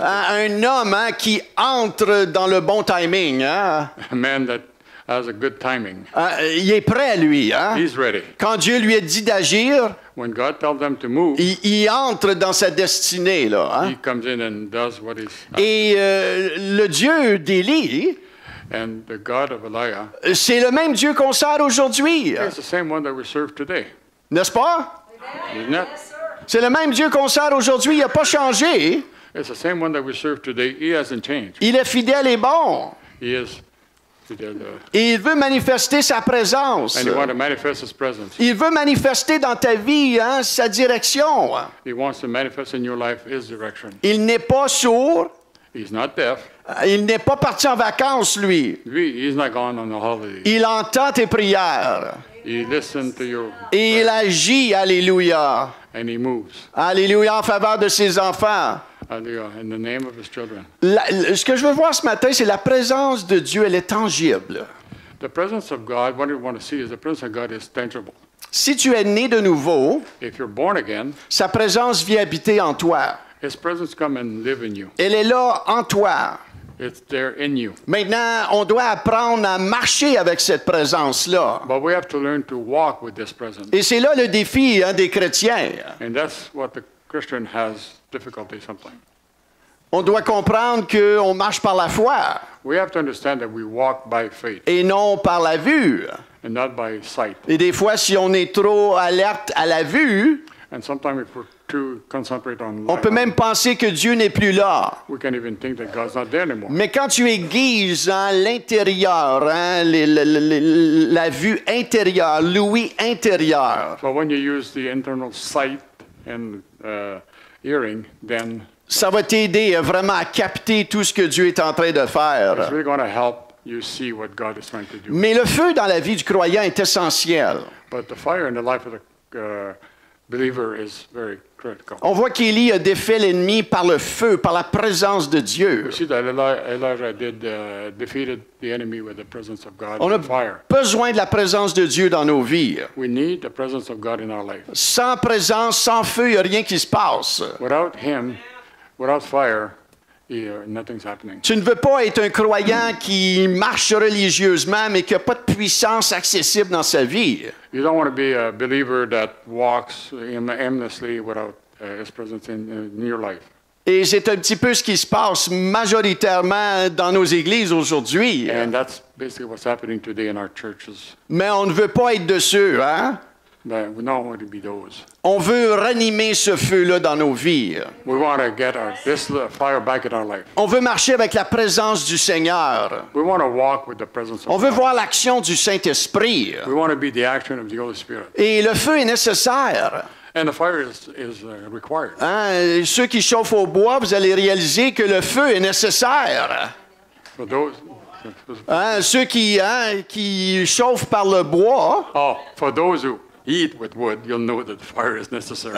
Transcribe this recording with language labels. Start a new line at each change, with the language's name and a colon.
French: Un homme, hein, qui entre dans le bon timing. Hein?
English: A man that has a good timing.
French: Il est prêt, lui. Hein?
English: He's ready.
French: Quand Dieu lui a dit d'agir,
English: When God tells them to move,
French: il entre dans sa destinée. Là, hein?
English: He comes in and does what He's.
French: Et le Dieu d'Élie,
English: And the God of Elijah
French: C'est le même Dieu qu'on sert aujourd'hui,
English: is the same one that we serve today,
French: n'est-ce pas?
English: isn't it?
French: C'est le même Dieu qu'on sert aujourd'hui, il n'a pas changé.
English: It's the same one that we serve today. He hasn't changed.
French: Il est fidèle et bon.
English: He is.
French: Et il veut manifester sa présence.
English: And he wants to manifest his presence.
French: Il veut manifester dans ta vie sa direction.
English: He wants to manifest in your life his direction.
French: Il n'est pas sourd.
English: He's not deaf.
French: Il n'est pas parti en vacances, lui.
English: He's not gone on a holiday.
French: Il entend tes prières.
English: He listens to your
French: Et il agit, alléluia.
English: and he moves.
French: Alléluia en faveur de ses enfants.
English: Hallelujah. In the name of his children.
French: Ce que je veux voir ce matin, c'est la présence de Dieu, elle est tangible.
English: The presence of God, what we want to see is the presence of God is tangible.
French: Si tu es né de nouveau,
English: If you're born again,
French: sa présence vient habiter en toi.
English: his presence come and live in you.
French: Elle est là en toi.
English: It's there in you.
French: Maintenant, on doit apprendre à marcher avec cette présence-là.
English: But we have to learn to walk with this presence.
French: Et c'est là le défi des chrétiens.
English: And that's what the Christian has difficulty sometimes.
French: On doit comprendre qu'on marche par la foi
English: We have to understand that we walk by faith
French: et non par la vue.
English: and not by sight.
French: Et des fois, si on est trop alerte à la vue,
English: And sometimes if we're too concentrated on
French: on
English: light,
French: peut même penser que Dieu n'est plus là.
English: we can even think that God's not there anymore.
French: Mais quand tu aiguises l'intérieur, la vue intérieure, l'ouïe intérieure,
English: But when you use the internal sight and hearing, then
French: ça va t'aider vraiment à capter tout ce que Dieu est en train de
English: it's
French: faire.
English: really going to help you see what God is trying to do.
French: Mais le feu dans la vie du croyant est essentiel.
English: But the fire in the life of the believer is very critical.
French: On voit qu'Élie a défait l'ennemi par le feu, par la présence de Dieu.
English: We see that Elijah defeated the enemy with the presence of God
French: On a
English: and fire.
French: besoin de la présence de Dieu dans nos vies.
English: We need the presence of God in our life.
French: Sans présence, sans feu, il n'y a rien qui se passe.
English: Without Him, without fire, nothing's happening.
French: Tu ne veux pas être un croyant qui marche religieusement, mais qui n'a pas de puissance accessible dans sa vie.
English: You don't want to be a believer that walks aimlessly without His presence in your life.
French: Et c'est un petit peu ce qui se passe majoritairement dans nos églises aujourd'hui.
English: And that's basically what's happening today in our churches.
French: Mais on ne veut pas être de ceux, hein?
English: But we don't want to be those.
French: On veut ranimer ce feu-là dans nos vies.
English: We want to get this fire back in our life.
French: On veut marcher avec la présence du Seigneur.
English: We want to walk with the presence
French: On
English: of
French: veut
English: God.
French: voir l'action du Saint-Esprit.
English: We want to be the action of the Holy Spirit.
French: Et le feu est nécessaire.
English: And the fire is required.
French: Hein? Ceux qui chauffent au bois, vous allez réaliser que le feu est nécessaire.
English: For those,
French: Hein? Ceux qui chauffent par le bois,
English: for those who eat with wood, you'll know that fire is necessary.